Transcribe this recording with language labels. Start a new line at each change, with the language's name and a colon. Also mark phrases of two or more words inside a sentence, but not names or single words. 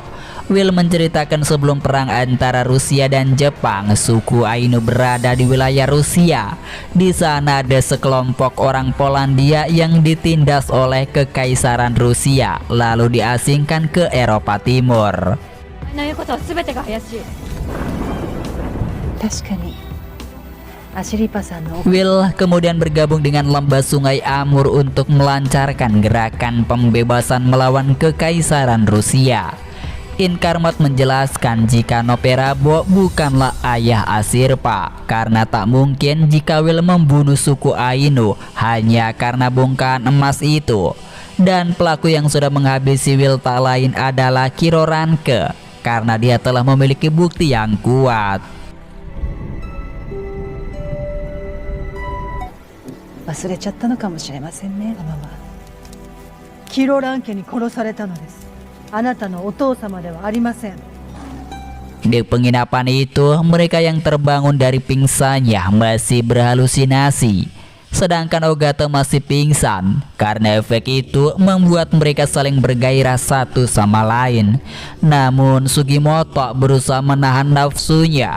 Indonesian: Will menceritakan sebelum perang antara Rusia dan Jepang, suku Ainu berada di wilayah Rusia. Di sana ada sekelompok orang Polandia yang ditindas oleh Kekaisaran Rusia, lalu diasingkan ke Eropa Timur.
Japanese: の言うことは全てが怪しい。確かにアシリパさんの
Indonesian: Will kemudian bergabung dengan lembah Sungai Amur untuk melancarkan gerakan pembebasan melawan Kekaisaran Rusia. Inkarmat menjelaskan jika Noperabo bukanlah ayah Ashirpa, karena tak mungkin jika Will membunuh suku Ainu hanya karena bongkahan emas itu. Dan pelaku yang sudah menghabisi Will tak lain adalah Kiroranke, karena dia telah memiliki bukti yang kuat.
Japanese: 忘れちゃったのかもしれませんね、ママは。キロラン家に殺されたのです。あなたのお父様ではありません。
Indonesian: Di penginapan itu, mereka yang terbangun dari pingsannya masih berhalusinasi. Sedangkan Ogata masih pingsan. Karena efek itu membuat mereka saling bergairah satu sama lain. Namun Sugimoto berusaha menahan nafsunya.